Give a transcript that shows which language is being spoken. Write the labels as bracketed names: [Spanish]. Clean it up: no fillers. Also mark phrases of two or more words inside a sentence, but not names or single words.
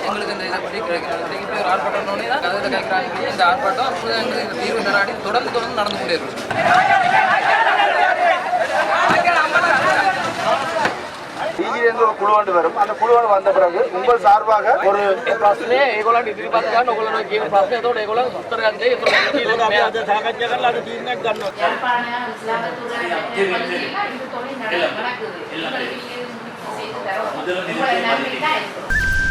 [Tamil] எங்களுக்கு இந்த இதை பற்றி கிடைக்கிறது ஒரு ஆர்ப்பாட்டம் தான் அதை கேட்குறாங்க. இந்த ஆர்ப்பாட்டம் எங்களுக்கு தீர்வு தராடி தொடர்ந்து நடந்து கொண்டே இருக்கும். டிஜிலேருந்து ஒரு குழுவாண்டு வரும். அந்த குழுவாண்டு வந்த பிறகு உங்கள் சார்பாக ஒரு [Sinhala] ප්‍රශ්නේ ඒගොල්ලන්ට ඉදිරිපත් කරන්න ඕගොල්ලෝ කියන ප්‍රශ්නේ එතකොට ඒගොල්ලෝ උත්තර ගන්න දෙයි. ඒතකොට අපි අද සාකච්ඡා කරලා අද තීරණයක් ගන්නවා. [Tamil] யாழ்ப்பாண